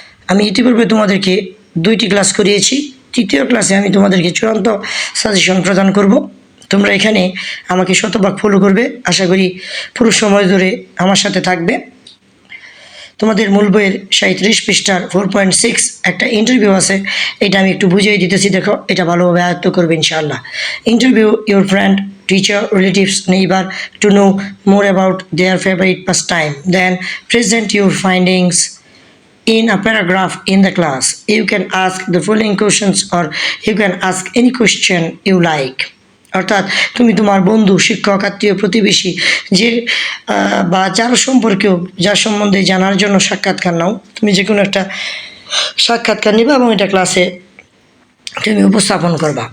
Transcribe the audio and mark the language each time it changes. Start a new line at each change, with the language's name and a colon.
Bangla: আমি ইতিপূর্বে তোমাদেরকে 2টি ক্লাস করিয়েছি। তৃতীয় ক্লাসে আমি তোমাদেরকে চূড়ান্ত সাজেশন প্রদান করব। তোমরা এখানে আমাকে শতভাগ ফলো করবে। আশা করি পুরো সময় ধরে আমার সাথে থাকবে। তোমাদের মূল বইয়ের 37 পৃষ্ঠার 4.6 একটা ইন্টারভিউ আছে, এটা আমি একটু বুঝিয়ে দিতেছি। দেখো, এটা ভালোভাবে আয়ত্ত করবে ইনশাআল্লাহ।
English: Interview your friend, teacher, relatives, neighbor to know more about their favorite pastime. Then present your findings in a paragraph in the class. You can ask the following questions or you can ask any question you like.
Bangla: অর্থাৎ তুমি তোমার বন্ধু, শিক্ষক, আত্মীয়, প্রতিবেশী যে বা যার সম্পর্কেও, যার সম্বন্ধে জানার জন্য সাক্ষাৎকার নাও, তুমি যে কোনো একটা সাক্ষাৎকার নিবা এবং এটা ক্লাসে তুমি উপস্থাপন করবা।